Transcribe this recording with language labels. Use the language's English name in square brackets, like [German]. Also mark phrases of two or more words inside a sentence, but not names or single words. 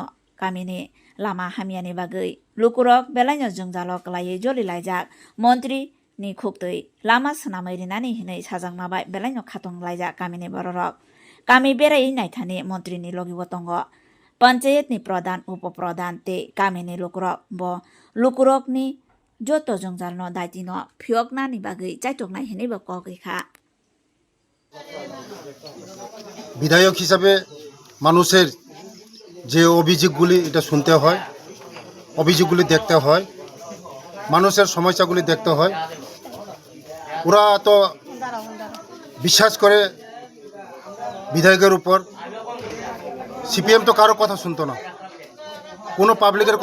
[Kok Borok] kamini lama hamiani bagui Lukurok belaino jungjalo klai joli laijak Montri ni khuktui lama sonamai rinani hinoi sajangmabai belaino khatong laijak kamini bororok kami berai naithani Montri ni logibo tongo Panchayat ni pradhan upaprodan te kamini lukurok bo lukurok ni joto jungjal no daiti no phiokna ni bagui chaitokna hini bo kokikha [Bangla] বিধায়ক হিসাবে মানুষের যে অভিযোগগুলি এটা শুনতে হয় অভিযোগগুলি দেখতে হয় মানুষের সমস্যাগুলি দেখতে হয় ওরা তো বিশ্বাস করে বিধায়কের উপর সিপিএম তো কারো কথা শুনতো না কোনো পাবলিকের